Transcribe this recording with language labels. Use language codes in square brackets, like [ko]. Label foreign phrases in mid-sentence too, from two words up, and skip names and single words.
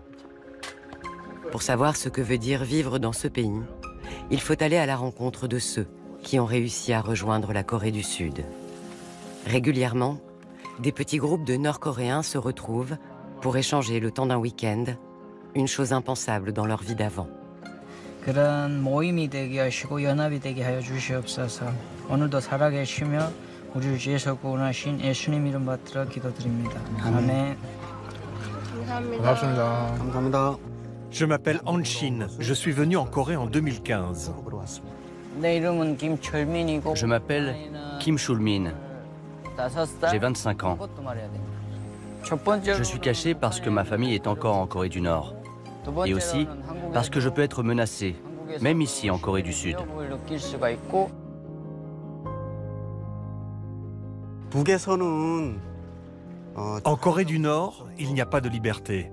[fr] Pour savoir ce que veut dire vivre dans ce pays, il faut aller à la rencontre de ceux qui ont réussi à rejoindre la Corée du Sud. Régulièrement, des petits groupes de Nord-Coréens se retrouvent pour échanger le temps d'un week-end, une chose impensable dans leur vie d'avant. [ko] 그런 모임이 되게 하시고 연합이 되게 하여 주시옵소서. 오늘도 살아계시며 우리를 위해서 구원하신 예수님 이름 받들어 기도드립니다. 아멘. 감사합니다. 감사합니다. [fr] Je m'appelle Han Shin. Je suis venu en Corée en 2015. [ko] 내 이름은 김철민이고 [fr] Je m'appelle Kim Chul-min. J'ai 25 ans. Je suis caché parce que ma famille est encore en Corée du Nord. Et aussi parce que je peux être menacé, même ici en Corée du Sud. En Corée du Nord, il n'y a pas de liberté.